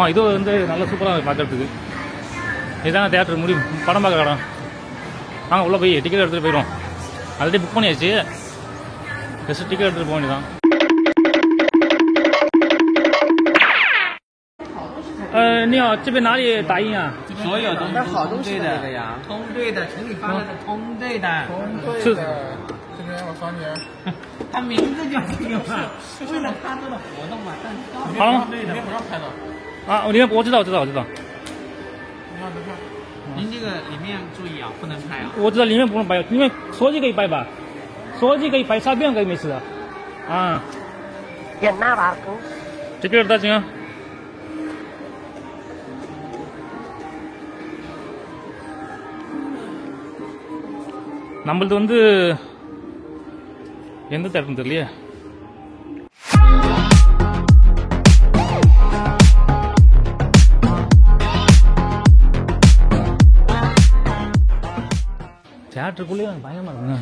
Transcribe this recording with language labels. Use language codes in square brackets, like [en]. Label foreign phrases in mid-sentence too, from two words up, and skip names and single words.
[ta] இது வந்து நல்ல சூப்பராக பார்க்கறதுக்கு. இதுதாங்க தியேட்டர் முடியும் படம் பார்க்க இடம். வாங்க உள்ளே போய் டிக்கெட் எடுத்துகிட்டு போயிடுவோம். ஆல்ரெடி புக் பண்ணியாச்சு, ஜஸ்ட் டிக்கெட் எடுத்துகிட்டு போக வேண்டியதான். [zh] 你好，这边哪里打印啊？所有都是好东西的呀，通兑的，请你发的是通兑的。是。这边我扫你。他名字就这个嘛，为了他这个活动嘛，但是好了，里面不让拍的。啊，里面我知道。你看这看，您这个里面注意啊，不能拍啊。我知道里面不能拍，因为手机可以拍吧，手机可以拍，照片可以没事的。啊。 [ta] என்ன வாக்கு? டிக்கெட் எடுத்தாச்சுங்க. நம்மளது வந்து எந்த தேட்டர்னு தெரியலையே. தியேட்டருக்குள்ளேயே பயமா இருக்குங்க.